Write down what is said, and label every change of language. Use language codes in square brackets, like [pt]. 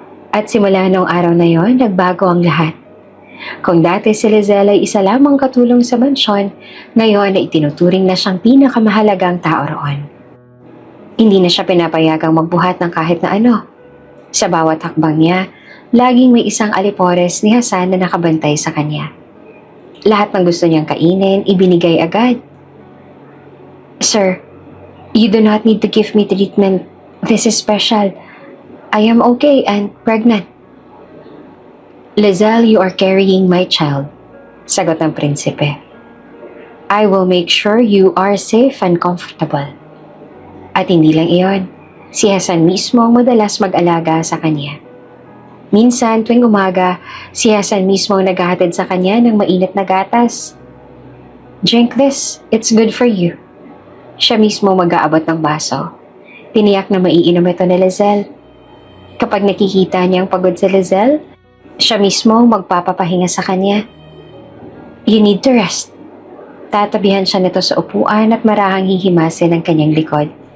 [tl] At simula noong araw na yon, nagbago ang lahat. Kung dati si Lizelle ay isa lamang katulong sa mansyon, ngayon ay itinuturing na siyang pinakamahalagang tao roon. Hindi na siya pinapayagang magbuhat ng kahit na ano. Sa bawat hakbang niya, laging may isang alipores ni Hasan na nakabantay sa kanya. Lahat ng gusto niyang kainin, ibinigay agad. [en] "Sir, you do not need to give me treatment. This is special. I am okay and pregnant." "Lizelle, you are carrying my child," [tl] sagot ng prinsipe. [en] "I will make sure you are safe and comfortable." [tl] At hindi lang iyon, si Hasan mismo ang madalas mag-alaga sa kanya. Minsan tuwing umaga, si Hasan mismo ang naghahatid sa kanya ng mainit na gatas. [en] "Drink this, it's good for you." [tl] Siya mismo mag-aabot ng baso. Tiniyak na maiinom ito ni Lizelle. Kapag nakikita niyang pagod si Lizelle, siya mismo ang magpapapahinga sa kanya. [en] "You need to rest." [tl] Tatabihan siya nito sa upuan at marahang hihimasin ang kanyang likod.